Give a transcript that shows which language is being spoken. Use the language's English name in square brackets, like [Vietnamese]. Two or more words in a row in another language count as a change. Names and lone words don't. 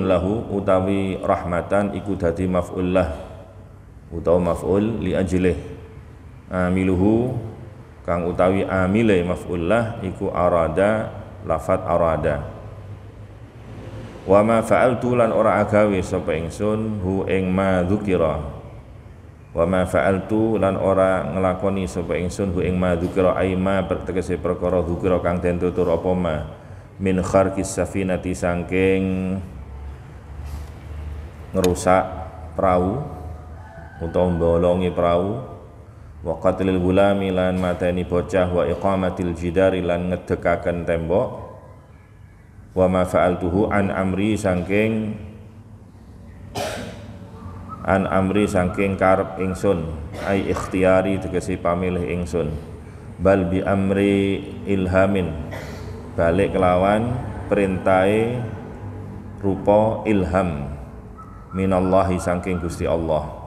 [Javanese] lahu utawi rahmatan iku dadi [Arabic] مفعول له [Javanese] utawa [Arabic] مفعول لأجله, [Javanese] amiluhu kang utawi amile [Arabic] مفعول له [Javanese] iku arada, lafat arada. [Arabic] وما فعلت [Javanese] lan ora agawe sapa ingsun hu ing [Arabic] ما ذكر, وما فعلت [Javanese] lan ora nglakoni sapa ingsun hu ing [Arabic] ما ذكر أي ما [Javanese] tegese perkara dzukira kang den tutur apa [Arabic] ما من خرق السفينة [Javanese] saking ngerusak perahu utawa mbolongi perahu, [Arabic] وقتل الغلام [Javanese] lan mateni bocah, [Arabic] وإقامة الجدار [Javanese] lan ngedekaken tembok, [Arabic] وما فعلته عن أمري [Javanese] saking karep ingsun [Arabic] أي اختياري [Javanese] tegese pamilih ingsun, [Arabic] بل بأمر إلهام [Javanese] balik kelawan perintahe rupa ilham minallahi saking Gusti Allah.